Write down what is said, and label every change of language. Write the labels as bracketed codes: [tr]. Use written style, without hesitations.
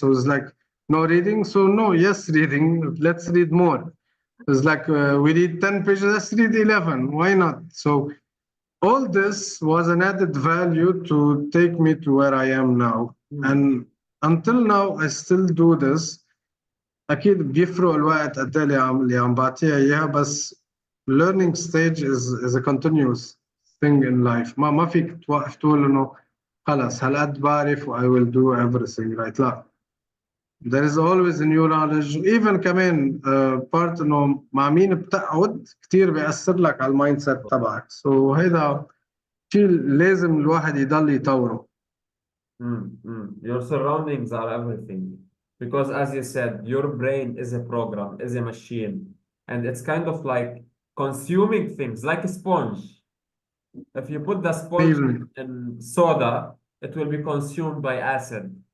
[en] So it's like no reading, so no, yes reading. Let's read more. It's like we read 10 pages, let's read 11. Why not? So all this was an added value to take me to where I am now. And until now, I still do this. [ar] أكيد بيفرق الوقت قد ايه اللي عم بعطيها إياها بس [en] learning stage is a continuous thing in life. [ar] ما فيك توقف تقول إنه خلص هالقد بعرف [en] I will do everything right. [ar] لا. [en] There is always a new knowledge. Even [ar] كمان part إنه مع مين بتقعد كتير بيأثر لك على المايند سيت تبعك. So هيدا شيء لازم الواحد يضل يطوره. [en] Your surroundings are everything. Because as you said, your brain is a program, is a machine. And it's kind of like consuming things like a sponge. If you put the sponge 100%. in soda, it will be consumed by acid.